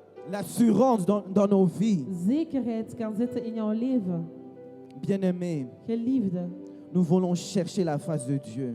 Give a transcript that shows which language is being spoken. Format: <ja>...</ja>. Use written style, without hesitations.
<fr>l'assurance dans nos vies.</fr> <nl>zekerheid kan zetten in jouw leven.</nl> <fr>Bien-aimés,</fr> <nl>Geliefde,</nl> <fr>Nous voulons chercher la face de Dieu.</fr>